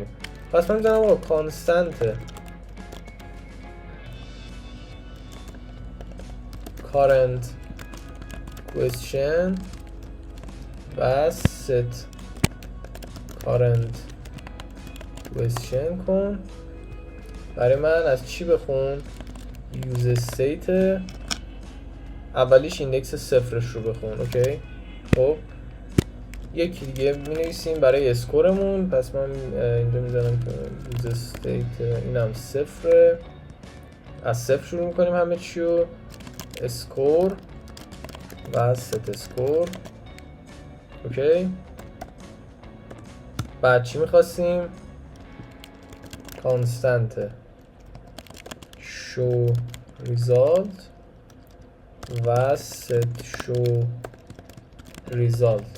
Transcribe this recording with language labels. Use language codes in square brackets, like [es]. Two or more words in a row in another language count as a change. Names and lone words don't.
[fa] پس من میزنم آقا کانستنت [en] current question [fa] و [en] set current question [fa] کن. برای من از چی بخون؟ [en] use state [fa] اولیش ایندکس صفرش رو بخون. اوکی. خب یکی دیگه می نویسیم برای اسکورمون. پس من اینجا میزنم که [en] use state [fa] اینم صفره. از صفر شروع میکنیم همه چیو. [en] score و set score. [fa] اوکی. بعد چی میخواستیم؟ [en] constant show result و set show result.